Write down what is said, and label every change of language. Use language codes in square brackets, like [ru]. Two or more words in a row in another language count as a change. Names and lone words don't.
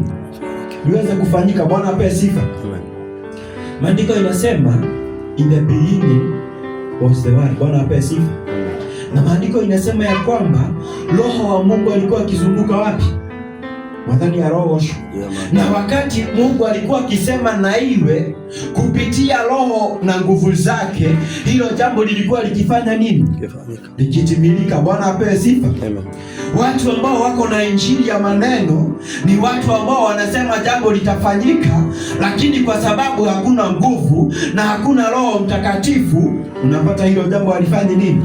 [sw] Liweze kufanyika. Bwana apewe sifa. Maandiko inasema [en] in the beginning was the word. [sw] Bwana apewe sifa. Na maandiko inasema ya kwamba Roho wa Mungu alikuwa akizunguka wapi? [ki] Mwathani arogocwo. [sw] Na wakati Mungu alikuwa akisema na iwe kupitia Roho na nguvu zake, hilo jambo lilikuwa likifanya nini? Likitimilika. Bwana apewe sifa. Amen. Watu ambao wako na injili ya maneno ni watu ambao wanasema jambo litafanyika, lakini kwa sababu hakuna nguvu na hakuna Roho Mtakatifu, unapata hilo jambo halifanyi nini?